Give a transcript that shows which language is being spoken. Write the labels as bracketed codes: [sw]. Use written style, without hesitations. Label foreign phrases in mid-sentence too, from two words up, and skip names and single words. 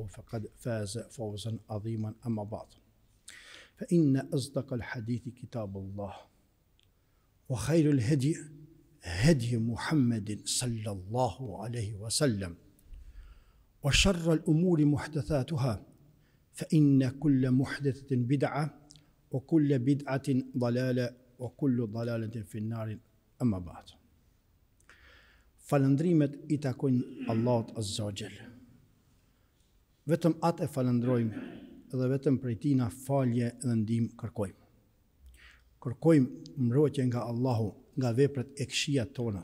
[ar] فقد فاز فوزا عظيما أما بعد فإن أصدق الحديث كتاب الله وخير الهدي هدي محمد صلى الله عليه وسلم وشر الأمور محدثاتها فإن كل محدثة بدعة وكل بدعة ضلالة وكل ضلالة في النار أما بعد. [sq] Falëndrimet I takojnë Allahut [ar] عز وجل. [sq] Vetëm atë e falëndrojmë dhe vetëm prej Tij na falje dhe ndihmë kërkojmë. Kërkojmë mbrojtje nga Allahu nga veprat e këqija tona.